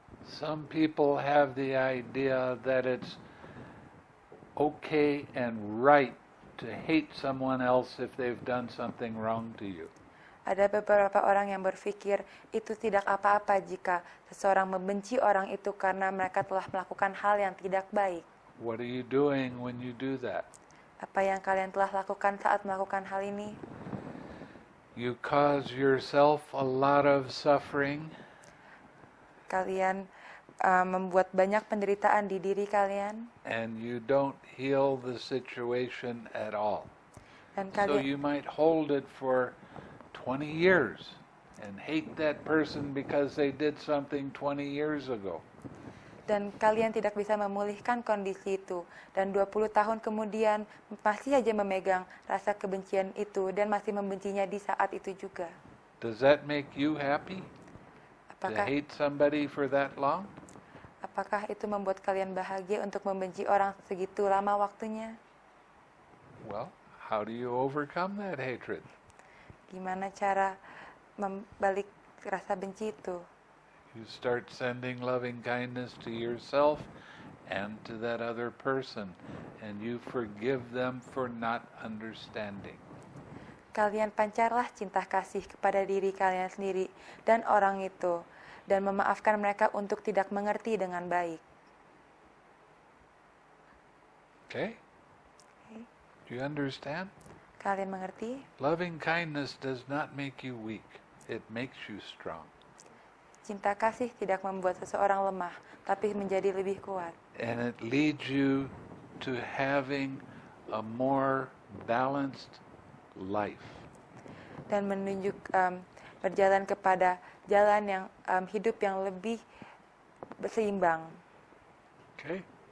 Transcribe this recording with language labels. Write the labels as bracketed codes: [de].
[en] Some people have the idea that it's okay and right to hate someone else if they've done something wrong to you. [id] Ada beberapa orang yang berpikir itu tidak apa-apa jika seseorang membenci orang itu karena mereka telah melakukan hal yang tidak baik. [en] What are you doing when you do that? [id] Apa yang kalian telah lakukan saat melakukan hal ini? [en] You cause yourself a lot of suffering. [id] Kalian membuat banyak penderitaan di diri kalian. [en] And you don't heal the situation at all. [id] Dan [en] So [id] kalian, [en] you might hold it for 20 years and hate that person because they did something 20 years ago. [id] dan kalian tidak bisa memulihkan kondisi itu. Dan 20 tahun kemudian masih aja memegang rasa kebencian itu dan masih membencinya di saat itu juga. [en] Does that make you happy to [id] Apakah [en] hate somebody for that long? [id] apakah itu membuat kalian bahagia untuk membenci orang segitu lama waktunya? [en] Well, how do you overcome that hatred? [id] Gimana cara membalik rasa benci itu? [en] You start sending loving kindness to yourself and to that other person, and you forgive them for not understanding. [id] Kalian pancarlah cinta kasih kepada diri kalian sendiri dan orang itu, dan memaafkan mereka untuk tidak mengerti dengan baik. [en] Okay? Do you understand? [id] Kalian mengerti? [en] Loving kindness does not make you weak. It makes you strong. [id] Cinta kasih tidak membuat seseorang lemah, tapi menjadi lebih kuat. [en] And it leads you to having a more balanced life. [id] Dan menunjuk berjalan kepada jalan yang hidup yang lebih seimbang. [en] Okay?